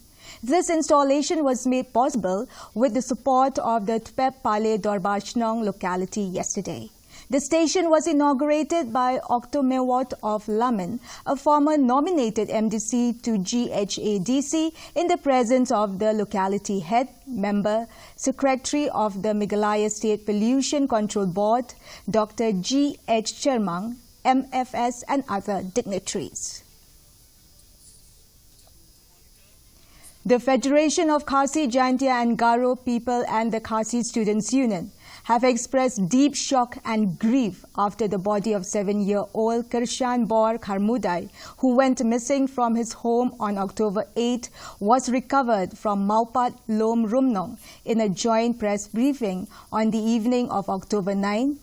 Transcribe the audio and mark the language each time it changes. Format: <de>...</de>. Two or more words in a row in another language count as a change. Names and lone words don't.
<en>This installation was made possible with the support of the Tpep Pale Dorbashnong locality yesterday. The station was inaugurated by Octomewot of Lamin, a former nominated MDC to GHADC, in the presence of the locality head, member, secretary of the MEGHALAYA State Pollution Control Board, Dr. G.H. Chermang, MFS and other dignitaries. The Federation of Khasi, Jaintia and Garo People and the Khasi Students' Union have expressed deep shock and grief after the body of 7-year-old Kirshan Bor Kharmudai, who went missing from his home on October 8, was recovered from Maupat Lom Rumnong in a joint press briefing on the evening of October 9.</en>